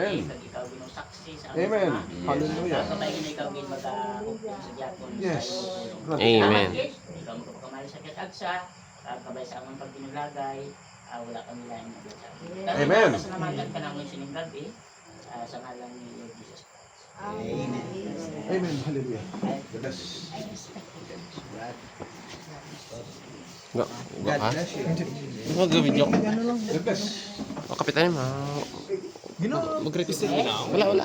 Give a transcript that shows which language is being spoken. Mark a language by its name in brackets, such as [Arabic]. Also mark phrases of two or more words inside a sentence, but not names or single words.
[Hiligaynon] Amen. Kag ikaw Ginoo saksi sa Amen. ama. Hallelujah. Kapag ikaw gin mag-upong sa diakon. [English] Yes. [Hiligaynon] Amen. Ikaw mo pagkamayo sa katagsa, kabay sa among pagpinulagay, wala kami lain na tiyago. Amen. [Filipino] Pasalamatan ka namin sa inyong gabi, sa ngalan ni Lord Jesus Christ. [English] Amen. Hallelujah. God bless. [Hiligaynon] Gak, ha? Mag-video. [English] God bless. [Hiligaynon] Oh, kapitan mo. Mag-greet Wala.